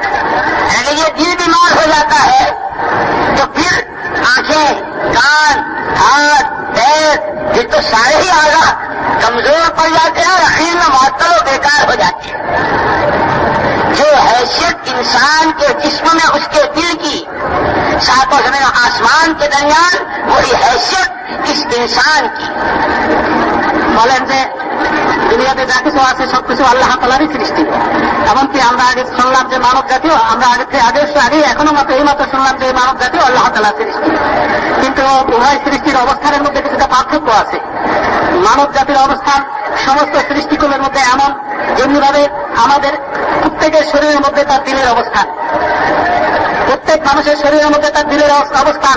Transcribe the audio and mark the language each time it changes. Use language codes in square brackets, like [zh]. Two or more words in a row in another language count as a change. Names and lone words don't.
[ur] اگر یہ دل بیمار ہو جاتا ہے تو پھر آنکھیں، کان، ہاتھ، پیر، پھر تو سارے ہی اعضاء کمزور پڑ جاتے ہیں اور اخیر میں معطل و بیکار ہو جاتے ہیں. جو حیثیت انسان کے جسم میں اس کے دل کی ساتوں زمین و آسمان کے درمیان، وہی حیثیت اس انسان کی. [bn] বলেন যে দুনিয়াতে যা কিছু আছে সবকিছু আল্লাহ তাআলারই সৃষ্টি। এমনকি আমরা আগে শুনলাম যে মানব জাতীয়, আমরা আগে এখনো মাত্র এই মাত্র শুনলাম যে মানব জাতীয় আল্লাহ তাআলার সৃষ্টি। কিন্তু উভয় সৃষ্টির অবস্থানের মধ্যে কিছুটা পার্থক্য আছে। মানব জাতির অবস্থান সমস্ত সৃষ্টিকুলের মধ্যে এমন যেমনিভাবে আমাদের প্রত্যেকের শরীরের মধ্যে তার দিলের অবস্থান, প্রত্যেক মানুষের শরীরের মধ্যে তার দিলের অবস্থান।